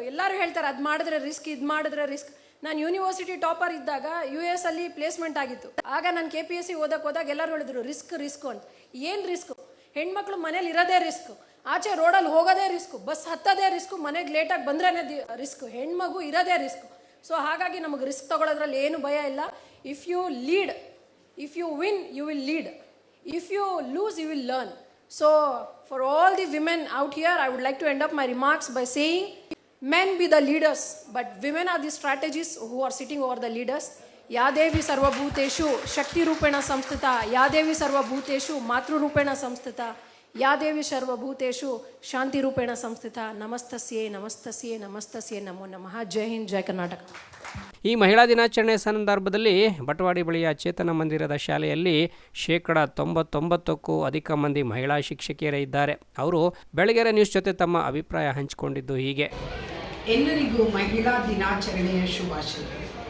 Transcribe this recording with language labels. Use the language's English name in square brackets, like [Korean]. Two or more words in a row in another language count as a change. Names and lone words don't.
[Kannada] ಎಲ್ಲರೂ ಹೇಳ್ತಾರೆ ಅದು ಮಾಡಿದ್ರೆ ರಿಸ್ಕ್, ಇದು ಮಾಡಿದ್ರೆ ರಿಸ್ಕ್. ನಾನು [English] university topper [Kannada] ಇದ್ದಾಗ US ಅಲ್ಲಿ ಪ್ಲೇಸ್ಮೆಂಟ್ ಆಗಿತ್ತು. ಆಗ ನಾನು KPSC ಓದಕ್ಕೆ ಹೋದಾಗ ಎಲ್ಲರೂ ಹೇಳಿದ್ರು ರಿಸ್ಕ್ ಅಂತ. ಏನು ರಿಸ್ಕು? ಹೆಣ್ಮಕ್ಳು ಮನೇಲಿ ಇರೋದೇ ರಿಸ್ಕ್, ಆಚೆ ರೋಡಲ್ಲಿ ಹೋಗೋದೇ ರಿಸ್ಕ್, ಬಸ್ ಹತ್ತೋದೇ ರಿಸ್ಕ್, ಮನೆಗೆ ಲೇಟಾಗಿ ಬಂದ್ರೇ ರಿಸ್ಕ್, ಹೆಣ್ಮಗು ಇರೋದೇ ರಿಸ್ಕ್. ಸೊ ಹಾಗಾಗಿ ನಮಗೆ ರಿಸ್ಕ್ ತೊಗೊಳೋದ್ರಲ್ಲಿ ಏನು ಭಯ ಇಲ್ಲ. [English] if you lead If you win, you will lead. If you lose, you will learn. So, for all the women out here, I would like to end up my remarks by saying, men be the leaders, but women are the strategists who are sitting over the leaders. [Sanskrit] या देवी सर्वभूतेषु शक्ति रूपेण संस्थिता, या देवी सर्वभूतेषु मातृ रूपेण संस्थिता, या देवी सर्वभूतेषु शान्ति रूपेण संस्थिता. नमस्तस्यै, नमस्तस्यै, नमस्तस्यै, नमो नमः. [Hindi] जय हिन्द, जय कर्नाटक. [Kannada] ಈ ಮಹಿಳಾ ದಿನಾಚರಣೆ ಸಂದರ್ಭದಲ್ಲಿ ಬಟವಾಡಿ ಬಳಿಯ ಚೇತನ ಮಂದಿರದ ಶಾಲೆಯಲ್ಲಿ 99%ಕ್ಕೂ ಅಧಿಕ ಮಂದಿ ಮಹಿಳಾ ಶಿಕ್ಷಕಿಯರೇ ಇದ್ದಾರೆ. ಅವರು ಬೆಳಗೆರೆ ನ್ಯೂಸ್ ಜೊತೆ ತಮ್ಮ ಅಭಿಪ್ರಾಯ ಹಂಚಿಕೊಂಡಿದ್ದು ಹೀಗೆ. ಎಲ್ಲರಿಗೂ ಮಹಿಳಾ ದಿನಾಚರಣೆಯ ಶುಭಾಶಯಗಳು.